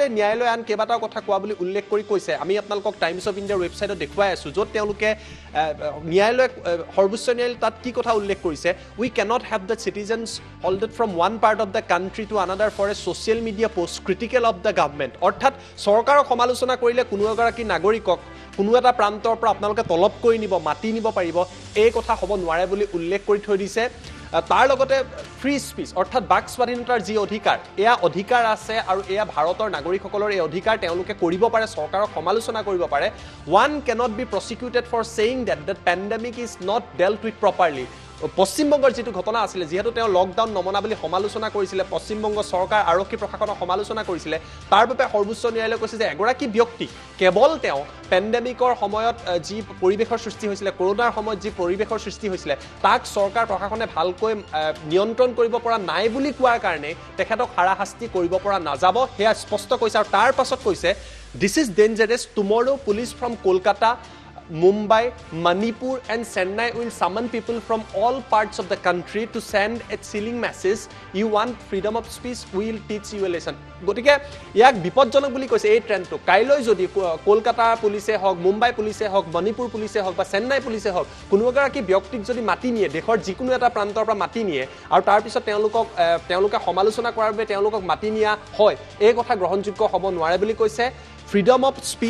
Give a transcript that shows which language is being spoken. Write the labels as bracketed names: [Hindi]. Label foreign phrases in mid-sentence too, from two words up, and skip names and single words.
[Assamese] ন্যায়ালয়ে আন কেইবাটাও কথা কোৱা বুলি উল্লেখ কৰি কৈছে আমি আপোনালোকক টাইমছ অফ ইণ্ডিয়াৰ ৱেবছাইটত দেখুৱাই আছোঁ য'ত তেওঁলোকে ন্যায়ালয়ে সৰ্বোচ্চ ন্যায়ালয় তাত কি কথা উল্লেখ কৰিছে [English] We cannot have the citizens hauled from one part of the country to another for a social media post critical of the government [Assamese] অৰ্থাৎ চৰকাৰক সমালোচনা কৰিলে কোনো এগৰাকী নাগৰিকক কোনো এটা প্ৰান্তৰ পৰা আপোনালোকে তলব কৰি নিব মাতি নিব পাৰিব এই কথা হ'ব নোৱাৰে বুলি উল্লেখ কৰি থৈ দিছে তাৰ লগতে [English] free speech [Assamese] অৰ্থাৎ বাক স্বাধীনতাৰ যি অধিকাৰ এয়া অধিকাৰ আছে আৰু এয়া ভাৰতৰ নাগৰিকসকলৰ এই অধিকাৰ তেওঁলোকে কৰিব পাৰে চৰকাৰক সমালোচনা কৰিব পাৰে [English] one cannot be prosecuted for saying that the pandemic is not dealt with properly [Assamese] পশ্চিমবংগৰ যেটো ঘটনা আছিল যেহেতু তেওঁ লকডাউন নমনা বুলি সমালোচনা কৰিছিল পশ্চিমবংগ চৰকাৰ আৰক্ষী প্ৰশাসনক সমালোচনা কৰিছিল তাৰ বাবে সৰ্বোচ্চ ন্যায়ালয়ে কৈছে যে এগৰাকী ব্যক্তি কেৱল তেওঁ পেণ্ডেমিকৰ সময়ত যি পৰিবেশৰ সৃষ্টি হৈছিল কৰোনাৰ সময়ত যি পৰিবেশৰ সৃষ্টি হৈছিল তাক চৰকাৰ প্ৰশাসনে ভালকৈ নিয়ন্ত্ৰণ কৰিব পৰা নাই বুলি কোৱাৰ কাৰণে তেখেতক হাৰাশাস্তি কৰিব পৰা নাযাব হেয়া স্পষ্ট কৈছে আৰু তাৰ পাছত কৈছে [English] this is dangerous tomorrow police from Kolkata Mumbai, Manipur and Chennai will summon people from all parts of the country to send a chilling message. You want freedom of speech, we will teach you a lesson. [Assamese] গতিকে ইয়াক বিপদজনক বুলি কৈছে এই ট্ৰেণ্ডটো কাইলৈ যদি কলকাতা পুলিচে হওক মুম্বাই পুলিচে হওক মণিপুৰ পুলিচে হওক বা চেন্নাই পুলিচে হওক কোনো এগৰাকী ব্যক্তিক যদি মাতি নিয়ে দেশৰ যিকোনো এটা প্ৰান্তৰ পৰা মাতি নিয়ে আৰু তাৰপিছত তেওঁলোকে সমালোচনা কৰাৰ বাবে তেওঁলোকক মাতি নিয়া হয় এই কথা গ্ৰহণযোগ্য হ'ব নোৱাৰে বুলি কৈছে [English] freedom of